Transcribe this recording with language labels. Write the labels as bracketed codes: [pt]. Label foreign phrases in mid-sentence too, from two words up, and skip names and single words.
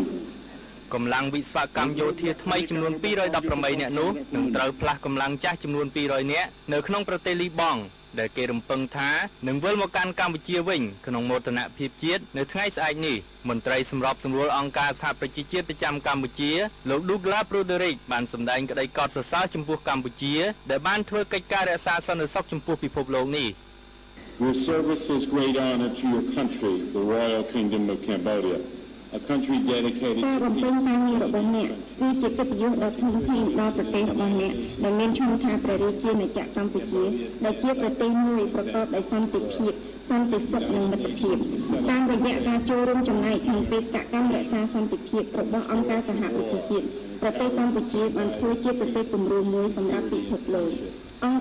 [km] កម្លាំងវិស្វកម្មយោធាថ្មីចំនួន218នាក់នោះនឹងត្រូវផ្លាស់កម្លាំងចាស់ចំនួន200នាក់នៅក្នុងប្រទេសលីបង់ដែលគេរំពឹងថានឹងវិលមកកាន់កម្ពុជាវិញក្នុងមោទនភាពជាតិនៅថ្ងៃស្អែកនេះមន្ត្រីសម្របសម្រួលអង្គការសហប្រជាជាតិប្រចាំកម្ពុជាលោក Douglas Broderick បានសម្ដែងក្តីកោតសរសើរចំពោះកម្ពុជាដែលបានធ្វើកិច្ចការរក្សាសន្តិសុខចំពោះពិភពលោកនេះ [en] Your service is great honor to your country, the Royal Kingdom of Cambodia. A country dedicated to [km] បំពេញការងាររបស់អ្នកគឺជាកិត្តិយសដ៏ធំធេងដល់ប្រទេសរបស់អ្នកដែលមានឈ្មោះថាព្រះរាជាណាចក្រកម្ពុជាដែលជាប្រទេសមួយប្រកបដោយសន្តិភាពសន្តិសុខនិងមិត្តភាព តាមរយៈការចូលរួមចំណែកក្នុងបេសកកម្មរក្សាសន្តិភាពរបស់អង្គការសហប្រជាជាតិប្រទេសកម្ពុជាបានធ្វើជាប្រទេសគំរូមួយសម្រាប់ពិភពលោកអង្គ